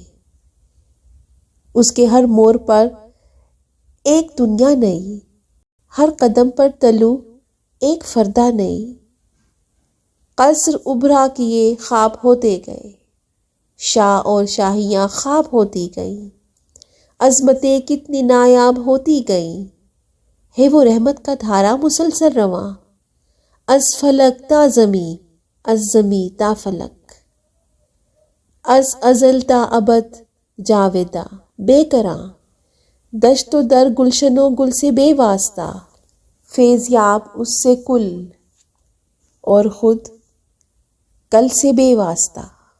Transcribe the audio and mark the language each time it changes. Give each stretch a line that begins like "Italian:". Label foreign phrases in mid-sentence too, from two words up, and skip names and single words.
Urdu: اس کے ہر موڑ پر ایک دنیا نئی، ہر قدم پر طلوع ایک فردہ نئی، قصر ابھرا کیے خواب ہوتے گئے، شاہ اور شاہیاں خواب ہوتی گئیں، عظمتیں کتنی نایاب ہوتی گئیں، ہے وہ رحمت کا دھارا مسلسل رواں، از فلک تا زمیں از زمیں تا فلک، از ازل تا ابد جاوداں بے کراں، دشت و در گلشن و گل سے بے واسطہ، فیض یاب اس سے کل اور خود کل سے بے واسطہ۔